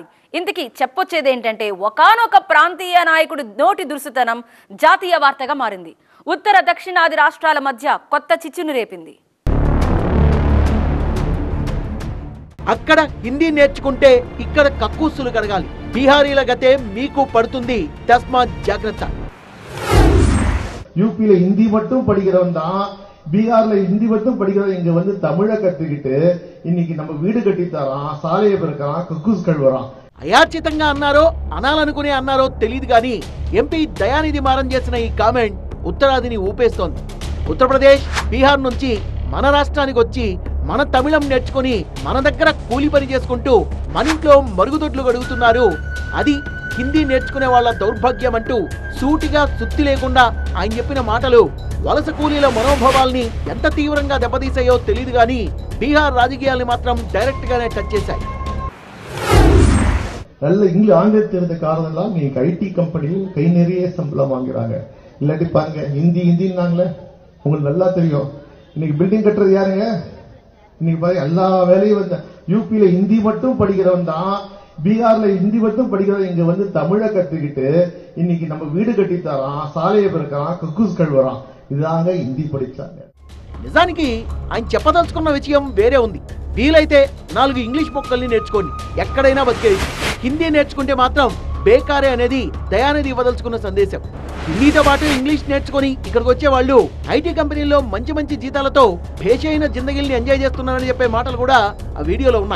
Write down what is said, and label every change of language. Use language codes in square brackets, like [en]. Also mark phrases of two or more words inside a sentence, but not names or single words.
[te] ఇంతకీ చెప్పొచ్చేది ఏంటంటే, ఒకానొక ప్రాంతీయ నాయకుడి నోటి దురుసుతనం జాతీయ వార్తగా మారింది. ఉత్తర దక్షిణాది రాష్ట్రాల మధ్య కొత్త చిచ్చును రేపింది. అక్కడ హిందీ నేర్చుకుంటే ఇక్కడ కక్కూసులు కడగాలి. బీహారీల గతే మీకు పడుతుంది, తస్మాత్ జాగ్రత్త. [ta] யூபியில ஹிந்தி மட்டும் படிக்கிறவன் தான், பீகார்ல ஹிந்தி மட்டும் படிக்கிறவன் இங்க வந்து தமிழை கத்துக்கிட்டு இன்னைக்கு நம்ம வீடு கட்டி தரான், சாலையை பெருக்கிறான், கக்கூஸ் கழுவுறான். [te] అయాచితంగా అన్నారో అనాలనుకునే అన్నారో తెలియదు కానీ ఎంపీ దయానిధి మారన్ చేసిన ఈ కామెంట్ ఉత్తరాదిని ఊపేస్తోంది. ఉత్తరప్రదేశ్, బీహార్ నుంచి మన రాష్ట్రానికి వచ్చి మన తమిళం నేర్చుకుని మన దగ్గర కూలి పని చేసుకుంటూ మన ఇంట్లో మరుగుదొడ్లు గడుగుతున్నారు. అది హిందీ నేర్చుకునే వాళ్ళ దౌర్భాగ్యం అంటూ సూటిగా సుత్తి లేకుండా ఆయన చెప్పిన మాటలు వలస కూలీల మనోభావాల్ని ఎంత తీవ్రంగా దెబ్బతీసాయో తెలియదు కానీ బీహార్ రాజకీయాల్ని మాత్రం డైరెక్ట్ గానే టచ్ చేశాయి. [ta] நல்ல இங்கிலீஷ் ஆங்கிலம் தெரிந்த காரணம் எல்லாம் நீங்க ஐடி கம்பெனியில் கை நிறைய சம்பளம் வாங்குறாங்க. இல்லாட்டி பாருங்க ஹிந்தின்னாங்களே உங்களுக்கு நல்லா தெரியும். இன்னைக்கு பில்டிங் கட்டுறது யாருங்க? இன்னைக்கு பாருங்க எல்லா வேலையும் வந்து யூபியில ஹிந்தி மட்டும் படிக்கிறவன் தான், பீகார்ல ஹிந்தி மட்டும் படிக்கிறவன் இங்க வந்து தமிழை கத்துக்கிட்டு இன்னைக்கு நம்ம வீடு கட்டி தரான், சாலையை பெருக்கிறான், கக்கூஸ் கழுவுறான். [te] ఇదాగా హిందీ படிச்சாங்க. నిజానికి ఆయన చెప్పదలుచుకున్న విషయం వేరే ఉంది. వీలైతే 4 ఇంగ్లీష్ మొక్కల్ని నేర్చుకోండి, ఎక్కడైనా బతికేది. హిందీ నేర్చుకుంటే మాత్రం బేకారే అనేది దయానిధి ఇవ్వదలుచుకున్న సందేశం. హిందీతో పాటు ఇంగ్లీష్ నేర్చుకుని ఇక్కడికి వచ్చే వాళ్ళు ఐటీ కంపెనీల్లో మంచి మంచి జీతాలతో భేషైన జిందగీల్ని ఎంజాయ్ చేస్తున్నారని చెప్పే మాటలు కూడా ఆ వీడియోలో ఉన్నాయి.